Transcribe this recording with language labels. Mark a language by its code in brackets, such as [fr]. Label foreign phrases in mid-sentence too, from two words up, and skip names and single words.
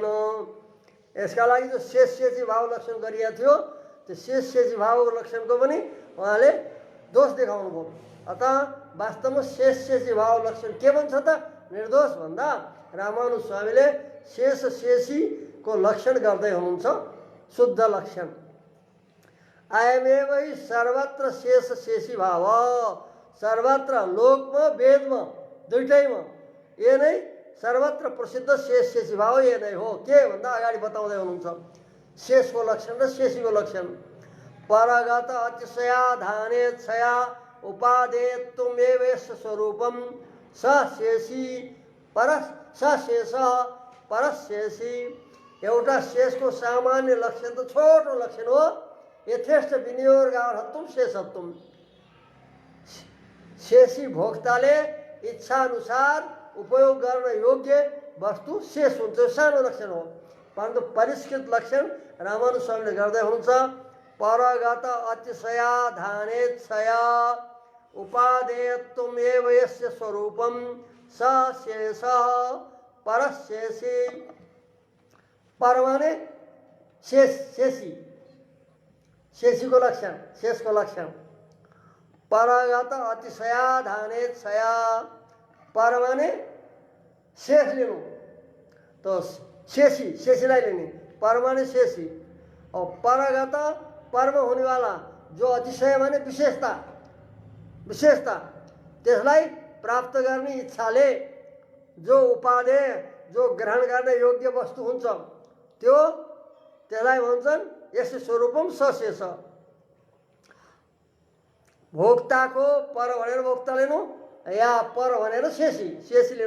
[ne] यसका लागि जो शेषी भाव लक्षण गरिएको थियो त्यो शेषी भाव लक्षणको पनि उहाँले दोष देखाउनु भयो। अतः वास्तवमा शेषी भाव लक्षण के भन्छ त? निर्दोष भन्दा रामानुज स्वामीले शेषीको लक्षण गर्दै हुनुहुन्छ शुद्ध लक्षण। [sa] अयमेव सर्वत्र शेषी भाव, [ne] सर्वत्र लोकमा वेदमा दुइटैमा यो नै सर्वत्र प्रसिद्ध शेषी भाव यो नै हो। के भन्दा अगाडि बताउँदै हुनुहुन्छ शेषको लक्षण र शेषीको लक्षण। [sa] परगत अतिशयाधाने छया उपादेयत्वमेव स्वरूपम स शेषी शेष परशेषी। [ne] एउटा शेषको सामान्य लक्षण त छोटो लक्षण हो, [sa] यथेष्ट विनियोगार्थत्वम शेषत्वम। [ne] शेषी भोक्ताले इच्छा अनुसार उपयोग गर्न योग्य वस्तु शेष हुन्छ, सानो लक्षण हो। परन्तु परिष्कृत लक्षण रामानुज स्वामीले गर्दै हुनुहुन्छ [sa] परगत अतिशयाधानेच्छया उपादेयत्वमेव यस्य स्वरूपम स शेष परशेषी। [ne] पर माने शेषीको लक्षण, शेषको लक्षण। [sa] परगत अतिशयाधानेच्छया, [ne] पर माने शेष लिनु, तो शेषीलाई लिने, पर माने शेषी। और परगत परमा [hi] होने वाला [ne] जो अतिशय माने विशेषता त्यसलाई प्राप्त गर्ने इच्छाले जो उपादेय जो ग्रहण गर्ने योग्य वस्तु हुन्छ त्यसलाई भन्छन् [sa] यस स्वरूपम सशेष। [ne] भोक्ताको पर भनेर भोक्ता लिनु या पर भनेर शेषी लिनु।